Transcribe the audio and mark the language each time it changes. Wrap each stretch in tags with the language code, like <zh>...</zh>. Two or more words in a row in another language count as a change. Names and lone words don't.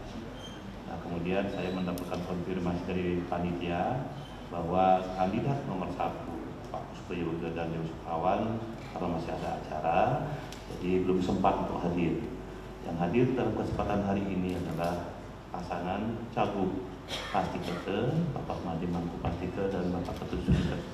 <id>Nah, kemudian saya mendapatkan konfirmasi dari panitia bahwa kandidat nomor 1 Pak Puspoyogo dan Dewi Sukawan karena masih ada acara, jadi belum sempat untuk hadir. Yang hadir dalam kesempatan hari ini adalah pasangan cagup Pasti Kerte, Bapak Made Mangkupatike dan Bapak Ketut Susi Kerte.</id>